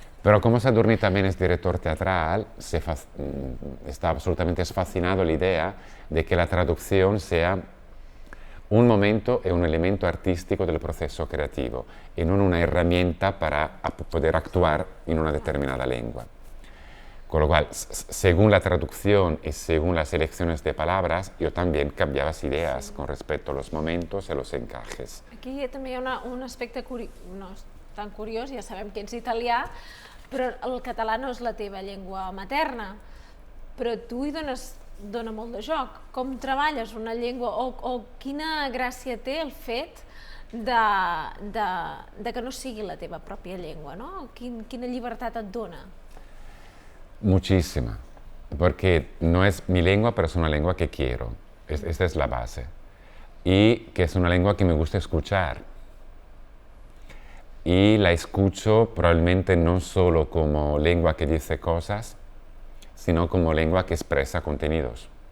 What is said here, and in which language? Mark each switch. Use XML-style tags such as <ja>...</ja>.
<es>Pero como Sadurní también es director teatral, está absolutamente fascinado la idea de que la traducción sea un momento e un elemento artístico del proceso creativo y no una herramienta para poder actuar en una determinada lengua. Con lo cual, según la traducción y según las elecciones de palabras, yo también cambiaba ideas con respecto a los momentos y los encajes.</es> <ca>Aquí també hi ha un aspecte no tan curiós, ja sabem que ets italià, però el català no és la teva llengua materna, però tu hi dona molt de joc. Com treballes una llengua o quina gràcia té el fet de que no sigui la teva pròpia llengua, no? Quina llibertat et dona?</ca> <es>Muchísima, porque no es mi lengua, pero es una lengua que quiero. Esta es la base. Y que es una lengua que me gusta escuchar. Y la escucho probablemente no solo como lengua que dice cosas, sino como lengua que expresa contenidos.</es>